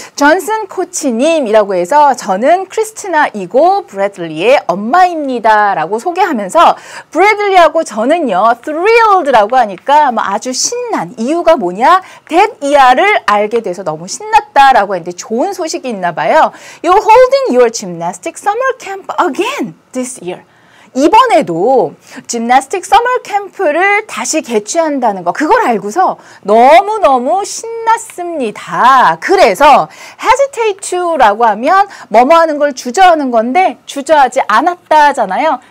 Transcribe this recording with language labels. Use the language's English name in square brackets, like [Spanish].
[Korean] 존슨 코치님이라고 해서 저는 크리스티나이고 브래들리의 엄마입니다 라고 소개하면서 브래들리하고 저는요. thrilled라고 하니까 뭐 아주 신난 이유가 뭐냐? [English] that year [Korean] 를 알게 돼서 너무 신났다라고 했는데 좋은 소식이 있나 봐요. [English] You're holding your gymnastic summer camp again this year. [Korean] 이번에도 짐나스틱 서머 캠프를 다시 개최한다는 거 그걸 알고서 너무너무 신났습니다. 그래서 [English] hesitate to [Korean] 라고 하면 뭐뭐 하는 걸 주저하는 건데 주저하지 않았다잖아요.